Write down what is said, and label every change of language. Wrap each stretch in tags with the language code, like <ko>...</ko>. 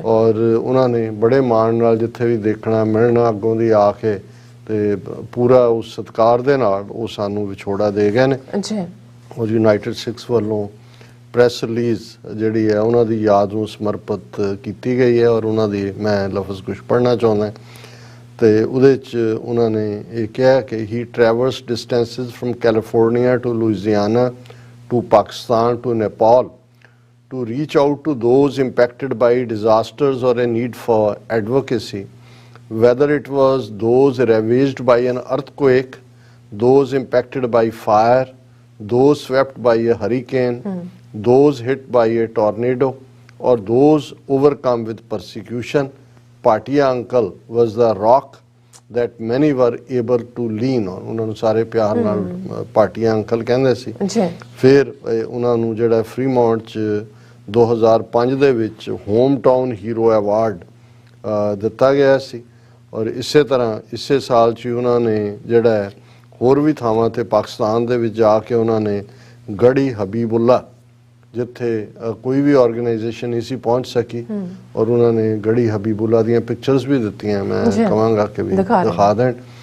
<pa>ਔਰ ਉਹਨਾਂ ਨੇ ਬੜੇ ਮਾਣ ਨਾਲ ਜਿੱਥੇ ਵੀ ਦੇਖਣਾ ਮਿਲਣਾ ਅੱਗੋਂ ਦੀ ਆ ਕੇ ਤੇ ਪੂਰਾ ਉਸ ਸਤਿਕਾਰ ਦੇ ਨਾਲ ਉਹ ਸਾਨੂੰ ਵਿਛੋੜਾ ਦੇ ਗਏ ਨੇ। ਜੀ ਔਰ ਯੂਨਾਈਟਿਡ ਸਿੱਖਸ ਵੱਲੋਂ ਪ੍ਰੈਸ ਰਿਲੀਜ਼ ਜਿਹੜੀ ਹੈ ਉਹਨਾਂ ਦੀ ਯਾਦ ਨੂੰ ਸਮਰਪਿਤ ਕੀਤੀ ਗਈ ਹੈ ਔਰ ਉਹਨਾਂ ਦੀ ਮੈਂ ਲਫ਼ਜ਼ ਕੁਝ ਪੜ੍ਹਨਾ ਚਾਹੁੰਦਾ। ਤੇ ਉਹਦੇ 'ਚ ਉਹਨਾਂ ਨੇ ਇਹ ਕਿਹਾ ਕਿ</pa> <en>He traverse distances from California to Louisiana to Pakistan to Nepal to reach out to those impacted by disasters or a need for advocacy, whether it was those ravaged by an earthquake, those impacted by fire, those swept by a hurricane, those hit by a tornado, or those overcome with persecution. Patia uncle was the rock that many were able to lean on.</en> <pa>ਉਹਨਾਂ ਨੂੰ ਸਾਰੇ ਪਿਆਰ ਨਾਲ ਪਾਟੀਆ uncle ਕਹਿੰਦੇ ਸੀ। ਜੀ ਫਿਰ ਉਹਨਾਂ ਨੂੰ ਜਿਹੜਾ ਫਰੀਮੌਂਟ 'ਚ 2005 ਦੇ ਵਿੱਚ ਹੋਮ ਟਾਊਨ ਹੀਰੋ ਐਵਾਰਡ ਦਿੱਤਾ ਗਿਆ ਸੀ ਔਰ ਇਸੇ ਤਰ੍ਹਾਂ ਇਸੇ ਸਾਲ 'ਚ ਉਹਨਾਂ ਨੇ ਜਿਹੜਾ ਹੋਰ ਵੀ ਥਾਵਾਂ ਤੇ ਪਾਕਿਸਤਾਨ ਦੇ ਵਿੱਚ ਜਾ ਕੇ ਉਹਨਾਂ ਨੇ ਗੜੀ ਹਬੀਬੁੱਲਾ ਜਿੱਥੇ ਕੋਈ ਵੀ ਆਰਗੇਨਾਈਜੇਸ਼ਨ ਨਹੀਂ ਸੀ ਪਹੁੰਚ ਸਕੀ ਔਰ ਉਹਨਾਂ ਨੇ ਗੜੀ ਹਬੀਬੁੱਲਾ ਦੀਆਂ ਪਿਕਚਰਸ ਵੀ ਦਿੱਤੀਆਂ, ਮੈਂ ਕਹਾਂਗਾ ਕਿ ਵੀ ਦਿਖਾ ਦੇਣ।</pa>